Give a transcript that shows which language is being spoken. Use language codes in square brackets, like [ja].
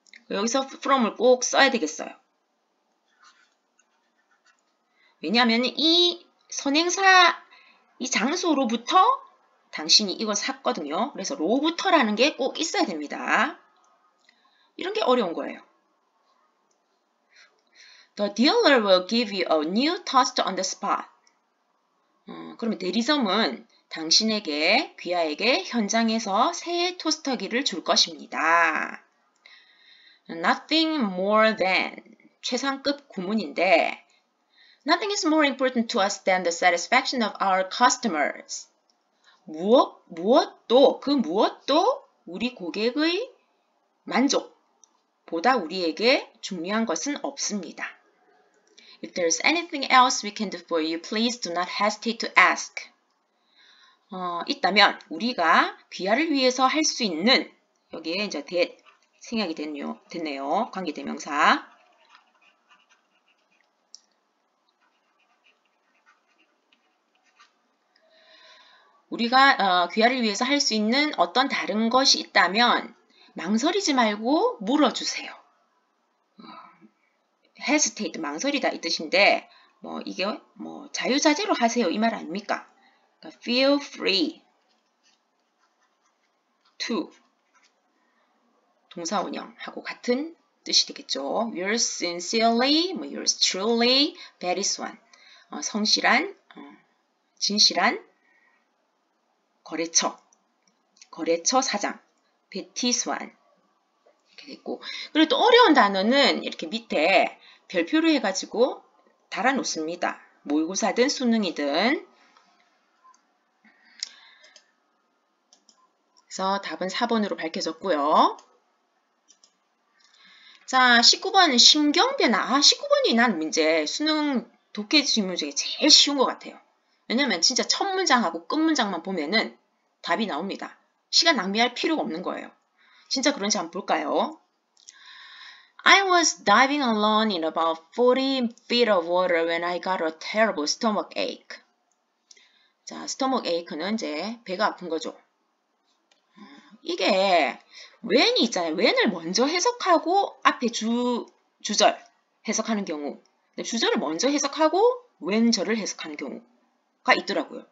[ko] 여기서 from을 꼭 써야 되겠어요. 왜냐하면 이 선행사, 이 장소로부터 당신이 이걸 샀거든요. 그래서 로부터라는 게 꼭 있어야 됩니다. 이런 게 어려운 거예요. [en] The dealer will give you a new toaster on the spot. [ko] 그러면 대리점은 당신에게, 귀하에게 현장에서 새 토스터기를 줄 것입니다. [en] Nothing more than [ko] 최상급 구문인데 [en] Nothing is more important to us than the satisfaction of our customers. [ko] 무엇도 우리 고객의 만족보다 우리에게 중요한 것은 없습니다. [en] If there's anything else we can do for you, please do not hesitate to ask. [ko] 있다면 우리가 귀하를 위해서 할 수 있는 여기에 이제 생략이 됐네요. 관계대명사. 우리가 귀하를 위해서 할 수 있는 어떤 다른 것이 있다면 망설이지 말고 물어주세요. hesitate, 망설이다 이 뜻인데 이게 자유자재로 하세요 이 말 아닙니까? 그러니까 [en] feel free to [ko] 동사원형하고 같은 뜻이 되겠죠. [en] Yours sincerely, yours truly, very swan. [ko] 성실한, 진실한, 거래처 사장, 베티 스완 이렇게 됐고, 그리고 또 어려운 단어는 이렇게 밑에 별표를 해가지고 달아 놓습니다. 모의고사든 수능이든. 그래서 답은 4번으로 밝혀졌고요. 자, 19번 신경변화. 19번이 난 문제 수능 독해 질문 중에 제일 쉬운 것 같아요. 왜냐면 진짜 첫 문장하고 끝 문장만 보면은 답이 나옵니다. 시간 낭비할 필요가 없는 거예요. 진짜 그런지 한번 볼까요? [en] I was diving alone in about 40 feet of water when I got a terrible stomach ache. [ko] 자, stomach ache는 이제 배가 아픈 거죠. 이게 when이 있잖아요. when을 먼저 해석하고 앞에 주절 해석하는 경우, 주절을 먼저 해석하고 when절을 해석하는 경우가 있더라고요.